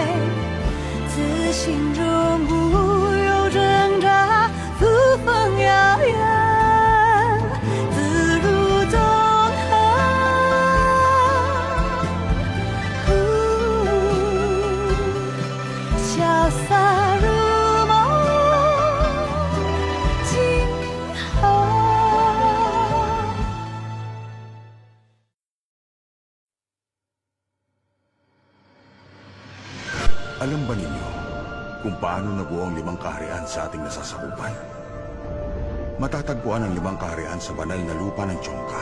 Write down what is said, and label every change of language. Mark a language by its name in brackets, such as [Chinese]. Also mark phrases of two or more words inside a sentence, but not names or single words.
[Chinese] 自心中无有挣扎，扶风遥远，自如纵横。潇洒如梦，今后。 [Filipino] Alam ba ninyo kung paano nabuo ang 5 kaharian sa ating nasasakupan? Matatagpuan ang 5 kaharian sa banal na lupa ng Chongka.